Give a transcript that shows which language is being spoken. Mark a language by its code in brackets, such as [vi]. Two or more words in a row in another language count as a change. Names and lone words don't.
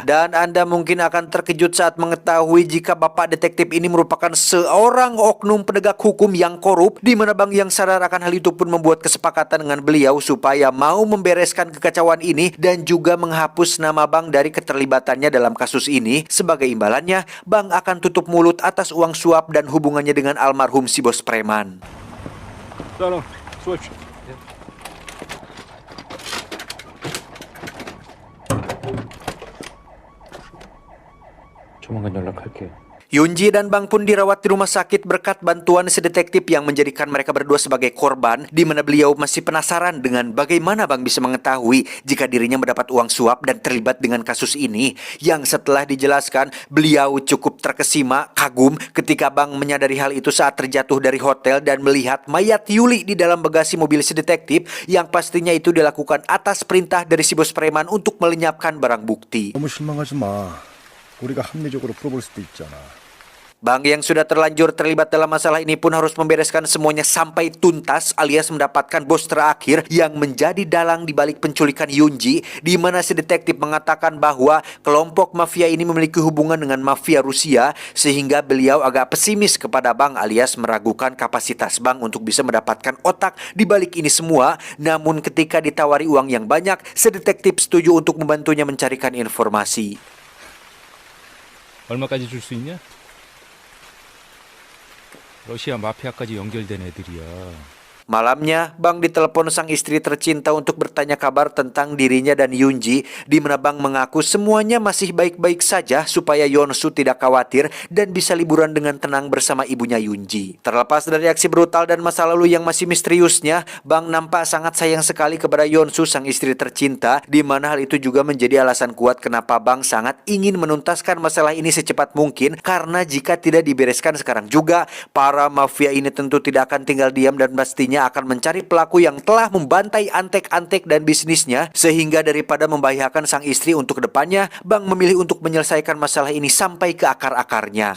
[id] Dan Anda mungkin akan terkejut saat mengetahui jika bapak detektif ini merupakan seorang oknum penegak hukum yang korup, di mana Bang yang sadar akan hal itu pun membuat kesepakatan dengan beliau supaya mau membereskan kekacauan ini dan juga menghapus nama Bang dari keterlibatannya dalam kasus ini. Sebagai imbalannya, Bang akan tutup mulut atas uang suap dan hubungannya dengan almarhum si bos preman. [ko] 따로 수고하십시오. 조만간 연락할게요. [id] Yunji dan Bang pun dirawat di rumah sakit berkat bantuan si detektif yang menjadikan mereka berdua sebagai korban, di mana beliau masih penasaran dengan bagaimana Bang bisa mengetahui jika dirinya mendapat uang suap dan terlibat dengan kasus ini. Yang setelah dijelaskan, beliau cukup terkesima, kagum ketika Bang menyadari hal itu saat terjatuh dari hotel dan melihat mayat Yuli di dalam bagasi mobil si detektif, yang pastinya itu dilakukan atas perintah dari si bos preman untuk melenyapkan barang bukti. [ko] 너무 실망하지 마. 우리가 합리적으로 풀어볼 수도 있잖아. [id] Bang yang sudah terlanjur terlibat dalam masalah ini pun harus membereskan semuanya sampai tuntas, alias mendapatkan bos terakhir yang menjadi dalang di balik penculikan Yunji, di mana si detektif mengatakan bahwa kelompok mafia ini memiliki hubungan dengan mafia Rusia, sehingga beliau agak pesimis kepada Bang, alias meragukan kapasitas Bang untuk bisa mendapatkan otak di balik ini semua. Namun ketika ditawari uang yang banyak, si detektif setuju untuk membantunya mencarikan informasi. [ko] 얼마까지 줄 수 있냐? 러시아 마피아까지 연결된 애들이야. [id] Malamnya, Bang ditelepon sang istri tercinta untuk bertanya kabar tentang dirinya dan Yunji, di mana Bang mengaku semuanya masih baik-baik saja supaya Yonsu tidak khawatir dan bisa liburan dengan tenang bersama ibunya Yunji. Terlepas dari aksi brutal dan masa lalu yang masih misteriusnya, Bang nampak sangat sayang sekali kepada Yonsu, sang istri tercinta, di mana hal itu juga menjadi alasan kuat kenapa Bang sangat ingin menuntaskan masalah ini secepat mungkin, karena jika tidak dibereskan sekarang juga, para mafia ini tentu tidak akan tinggal diam dan pastinya akan mencari pelaku yang telah membantai antek-antek dan bisnisnya, sehingga daripada membahayakan sang istri untuk kedepannya, Bang memilih untuk menyelesaikan masalah ini sampai ke akar-akarnya.